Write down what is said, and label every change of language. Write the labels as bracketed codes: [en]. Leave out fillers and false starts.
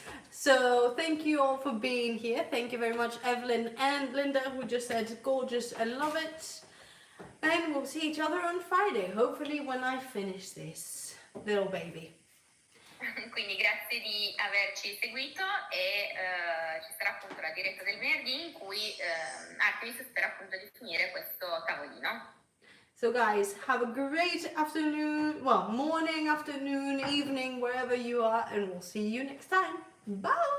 [en] So, thank you all for being here. Thank you very much, Evelyn and Linda, who just said gorgeous and love it. And we'll see each other on Friday, hopefully when I finish this little baby. [it] Quindi grazie di averci seguito e ci sarà appunto la diretta del venerdì in cui Artemis spera appunto di finire questo tavolino. [en] So guys, have a great afternoon, well, morning, afternoon, evening, wherever you are, and we'll see you next time. Bye!